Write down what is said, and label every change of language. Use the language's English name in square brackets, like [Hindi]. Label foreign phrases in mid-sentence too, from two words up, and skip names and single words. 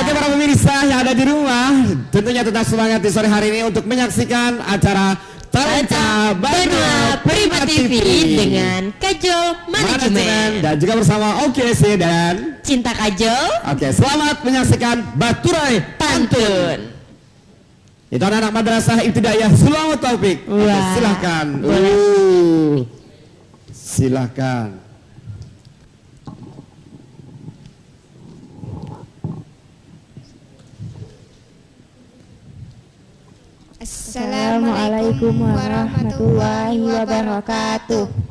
[Indonesian] Oke, para pemirsa yang ada di rumah, tentunya tetap semangat di sore hari ini untuk menyaksikan acara Talenta Banua Prima TV dengan Kajol Manajemen dan juga bersama OKC dan Cinta Kajol. Oke, selamat menyaksikan Baturai Pantun. Itu anak-anak madrasah Ibtidaiyah Sulawesi Taufik. Oke, Wah. silahkan. Silahkan. [Arabic] السلام عليكم ورحمة الله وبركاته.